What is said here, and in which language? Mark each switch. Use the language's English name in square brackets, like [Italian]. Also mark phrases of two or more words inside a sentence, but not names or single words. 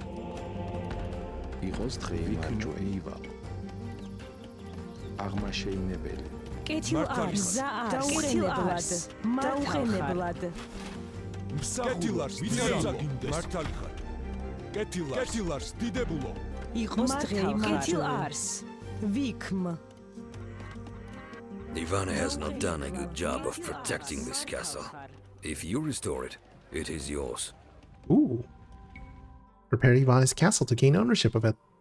[Georgian] იყოს დღეი მარჯვეი. მივალ. აღმაშეინებელი. კეთილ არს. დაუყენებლად. დაუყენებლად. კეთილ არს. ვითარცა გინდეს. მართალი ხარ. კეთილ არს. დიდებულო. იყოს დღეი კეთილ არს. ვიქმ. [English] Ivana has not done a good job of protecting this castle. If you restore it, it is yours. Ooh. Repair Ivana's castle to gain ownership of it.